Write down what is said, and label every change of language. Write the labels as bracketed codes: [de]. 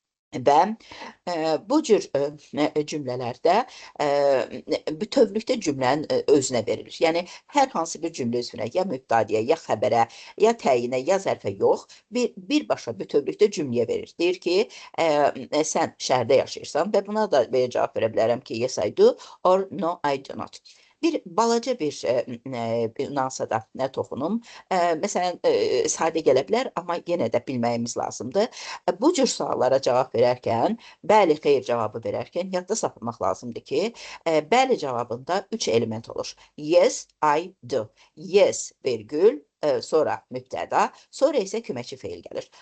[az] Və bu cür cümlələrdə bütövlükdə cümlənin özünə verilir. Yəni, hər hansı bir cümlə üzvünə, ya mübtədəyə, ya xəbərə, ya təyinə, ya zərfə yox, birbaşa bütövlükdə cümləyə verir. Deyir ki, sən şəhərdə yaşayırsan və buna da cavab verə bilərəm ki, [en] yes, I do, or no, I do not. [az] Bir balaca bir nüansa da toxunum. Məsələn, sadə gələ bilər, amma yenə də bilməyimiz lazımdır. Bu cür suallara cavab verərkən, bəli, xeyr cavabı verərkən yadda saxlamaq lazımdır ki, bəli cavabında 3 element olur. [en] Yes, I do. [az] Yes, vergül, sonra mübtəda, sonra isə köməkçi feil gəlir.